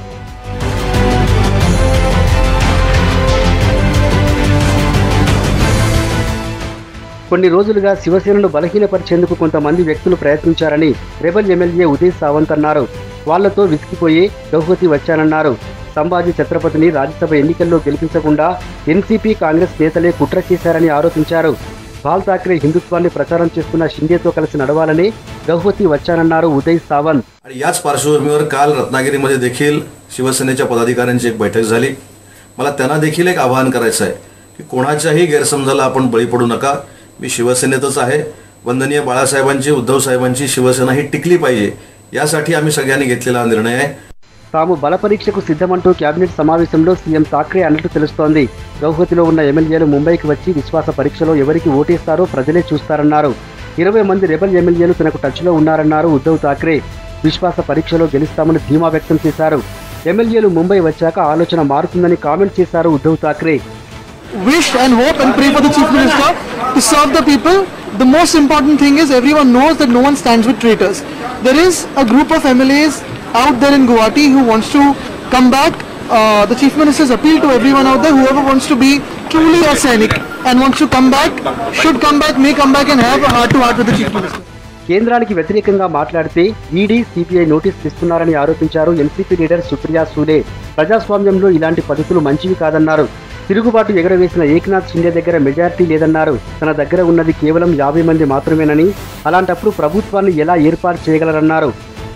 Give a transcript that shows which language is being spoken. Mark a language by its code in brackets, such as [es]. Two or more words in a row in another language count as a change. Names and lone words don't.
[te] కొన్ని రోజులుగా శివసేనను బలహీనపరిచేందుకు కొంతమంది వ్యక్తులు ప్రయత్నించారని రెబల్ ఎమ్మెల్యే ఉదయ్ సావంత్ అన్నారు. వాళ్లతో విసిగిపోయి గౌహతి వచ్చానన్నారు. సంభాజీ ఛత్రపతిని రాజ్యసభ ఎన్నికల్లో గెలిపించకుండా ఎన్సీపీ కాంగ్రెస్ నేతలే కుట్ర చేశారని ఆరోపించారు. బాల్ ఠాక్రే హిందుత్వాన్ని ప్రచారం చేస్తున్న షిండేతో కలిసి నడవాలని గౌహతి వచ్చానన్నారు ఉదయ్ సావంత్. [mr] याच पार्श्वभूमीवर काल रत्नागिरीमध्ये देखील शिवसेनेच्या पदाधिकाऱ्यांची एक बैठक झाली. मला त्यांना देखील एक आवाहन करायचं आहे की कोणाच्याही गैरसमजाला आपण बळी पडू नका. मी शिवसेनेतच आहे. वंदनीय बाळासाहेबांची, उद्धव साहेबांची शिवसेना ही टिकली पाहिजे, यासाठी आम्ही सगळ्यांनी घेतलेला निर्णय आहे. [te] తాము బల పరీక్షకు సిద్ధమంటూ కేబినెట్ సమావేశంలో సీఎం ఠాక్రే అన్నట్టు తెలుస్తోంది. గౌహతిలో ఉన్న ఎమ్మెల్యేలు ముంబైకి వచ్చి విశ్వాస పరీక్షలో ఎవరికి ఓటేస్తారో ప్రజలే చూస్తారన్నారు. 20 మంది రెబల్ ఎమ్మెల్యేలు తనకు టచ్లో ఉన్నారన్నారు ఉద్దవ్ ఠాక్రే. విశ్వాస పరీక్షలో గెలుస్తామని ధీమా వ్యక్తం చేశారు. ఎమ్మెల్యేలు ముంబై వచ్చాక ఆలోచన మారుతుందని కామెంట్ చేశారు ఉద్దవ్ ఠాక్రే. [en] Wish and hope and pray for the chief minister to serve the people. The most important thing is everyone knows that no one stands with traitors. There is a group of MLAs out there in Guwahati who wants to come back. The chief minister's appeal to everyone out there, whoever wants to be truly a Sainik and wants to come back, should come back, may come back and have a heart-to-heart with the chief minister. [te] కేంద్రానికి వ్యతిరేకంగా మాట్లాడితే ఈడీ, సిబిఐ నోటీస్ ఇస్తున్నారని ఆరోపించారు ఎన్సీపీ లీడర్ సుప్రియా సూలే. ప్రజాస్వామ్యంలో ఇలాంటి పద్ధతులు మంచివి కాదన్నారు. తిరుగుబాటు ఎగరవేసిన ఏక్నాథ్ షిండే దగ్గర మెజారిటీ లేదన్నారు. తన దగ్గర ఉన్నది కేవలం 50 మంది మాత్రమేనని, అలాంటప్పుడు ప్రభుత్వాన్ని ఎలా ఏర్పాటు చేయగలరన్నారు.